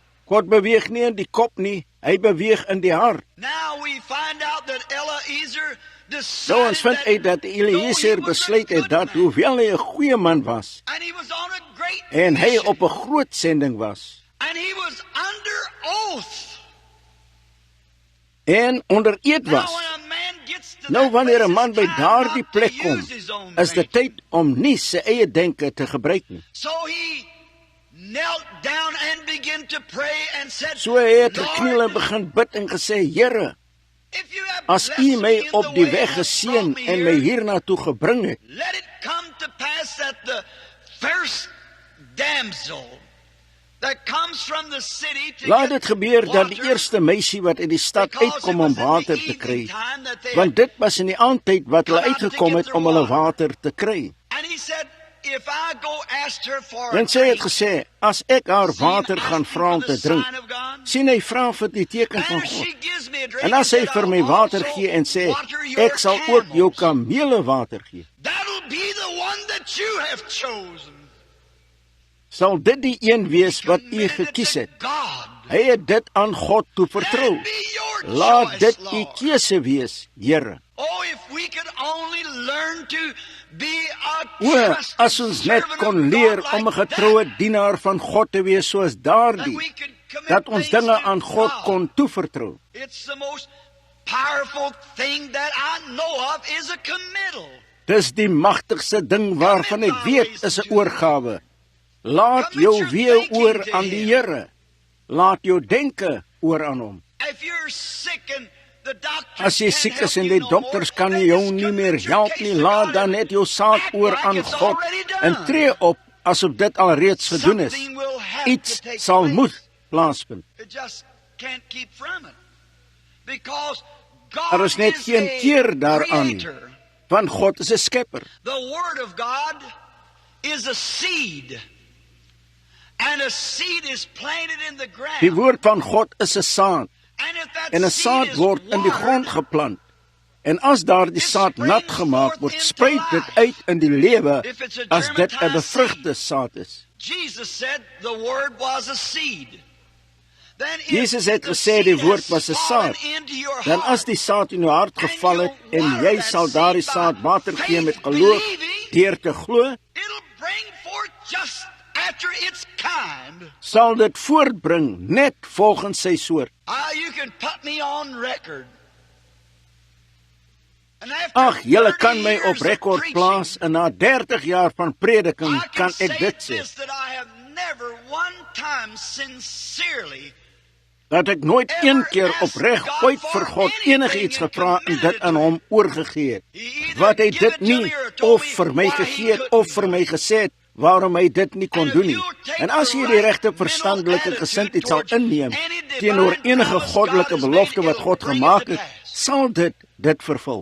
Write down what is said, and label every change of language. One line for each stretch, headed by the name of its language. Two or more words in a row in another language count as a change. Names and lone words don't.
Afrikaans: God beweeg nie in die kop nie, hy beweeg in die hart.
English: Now we find out that Eliezer
Afrikaans: Nou ons vind uit dat Eliezer besluit het dat hoewel hy 'n goeie man was
English: and he was on a great
Afrikaans: en hy
English: mission,
Afrikaans: op 'n groot sending was
English: and he was under oath.
Afrikaans: en onder eed
English: Now
Afrikaans: was.
English: when a man gets to
Afrikaans: Nou
English: that
Afrikaans: wanneer
English: place,
Afrikaans: 'n man
English: it's
Afrikaans: by
English: time
Afrikaans: daardie
English: not to
Afrikaans: plek kom,
English: use his own
Afrikaans: is dit
English: brain.
Afrikaans: tyd om nie sy eie denke te gebruik nie.
English: So he knelt down and began to pray and said,
Afrikaans: So hy het
English: Lord,
Afrikaans: gekniel en begin bid en gesê, Here,
English: if you have
Afrikaans: as
English: blessed
Afrikaans: U my
English: me in
Afrikaans: op
English: the
Afrikaans: die
English: way
Afrikaans: weg
English: and
Afrikaans: geseën
English: brought me
Afrikaans: en my
English: here,
Afrikaans: hiernatoe gebring het,
English: let it come to pass that the first damsel that comes from the city to
Afrikaans: laat
English: get
Afrikaans: dit gebeur dat die
English: water,
Afrikaans: eerste meisie wat uit die stad
English: because it
Afrikaans: uitkom
English: was
Afrikaans: om
English: in the
Afrikaans: water te
English: evening
Afrikaans: kry,
English: time that they
Afrikaans: want dit was in die aandtyd wat hulle
English: come out to
Afrikaans: uitgekom
English: get
Afrikaans: het om hulle water te kry.
English: And he said, if I go ask her for
Afrikaans: En
English: a
Afrikaans: sy het
English: drink,
Afrikaans: gesê, as ek haar
English: see him
Afrikaans: water gaan
English: asking
Afrikaans: vra om
English: for
Afrikaans: te
English: the
Afrikaans: drink,
English: sign of God,
Afrikaans: sien hy vra vir die teken
English: and
Afrikaans: van
English: if she
Afrikaans: God.
English: gives me a drink
Afrikaans: En as hy
English: and
Afrikaans: vir
English: said,
Afrikaans: my
English: I'll
Afrikaans: water
English: also
Afrikaans: gee en sê,
English: water your
Afrikaans: ek sal ook jou
English: camels,
Afrikaans: kamele water gee,
English: that'll be the one that you have chosen.
Afrikaans: sal dit die een wees wat u
English: Committed it
Afrikaans: gekies
English: to
Afrikaans: het.
English: God.
Afrikaans: Hy het dit aan God toe
English: Let
Afrikaans: vertrou.
English: it be your
Afrikaans: Laat
English: choice,
Afrikaans: dit u
English: Lord.
Afrikaans: keuse wees, Here.
English: Oh, if we could only learn to be a
Afrikaans: O,
English: trusted
Afrikaans: as ons net
English: servant
Afrikaans: kon
English: of
Afrikaans: leer
English: God
Afrikaans: om 'n
English: like
Afrikaans: getroue
English: that,
Afrikaans: dienaar van God te wees soos
English: that
Afrikaans: daardie,
English: we could commit
Afrikaans: dat ons
English: things
Afrikaans: dinge
English: to
Afrikaans: aan God
English: God.
Afrikaans: kon toevertrou.
English: It's the most powerful thing that I know of is a committal.
Afrikaans: Dis die magtigste ding waarvan ek weet is 'n oorgawe. Laat jou weer oor aan die Here. Laat jou denke oor aan hom.
English: If you're sick and the doctor
Afrikaans: As jy siek is en die dokters kan jou nie meer help nie, laat dan net jou saak oor aan God en tree op asof dit al reeds gedoen is. Iets sal moet plaasvind.
English: It just can't keep from it. Because God
Afrikaans: Er is net
English: is
Afrikaans: geen
English: a
Afrikaans: keer daaraan nie,
English: creator.
Afrikaans: want God is 'n skepper.
English: The Word of God is a seed. And a seed is planted in the ground.
Afrikaans: Die woord van God is 'n saad
English: And if that
Afrikaans: en 'n
English: seed
Afrikaans: saad
English: is
Afrikaans: word in die grond
English: watered,
Afrikaans: geplant. En as daardie saad nat gemaak word, spruit dit uit in die lewe as dit 'n bevrugte saad is.
English: Jesus said the Word was a seed. Then if
Afrikaans: Jesus het
English: the
Afrikaans: gesê die
English: seed
Afrikaans: woord
English: has
Afrikaans: was 'n
English: fallen
Afrikaans: saad.
English: into your
Afrikaans: Dan
English: heart,
Afrikaans: as die saad in jou hart geval het en jy sal daardie saad water gee met geloof deur te glo,
English: it'll bring forth just after its kind.
Afrikaans: sal dit voortbring net volgens sy soort.
English: You can put me on record. And after
Afrikaans: Ag, julle
English: 30
Afrikaans: kan my op
English: years of
Afrikaans: rekord
English: preaching,
Afrikaans: plaas en na 30 jaar van prediking
English: I
Afrikaans: kan
English: can
Afrikaans: ek
English: say
Afrikaans: dit sê,
English: this, that I have never one time sincerely
Afrikaans: dat ek nooit een keer opreg ooit vir God enigiets gevra en dit aan hom oorgegee het. Wat hy dit nie of vir my gegee het of vir my gesê het waarom hy dit nie kon doen nie. En as jy die regte verstandelike gesindheid sal inneem teenoor enige goddelike belofte wat God gemaak het, sal dit vervul.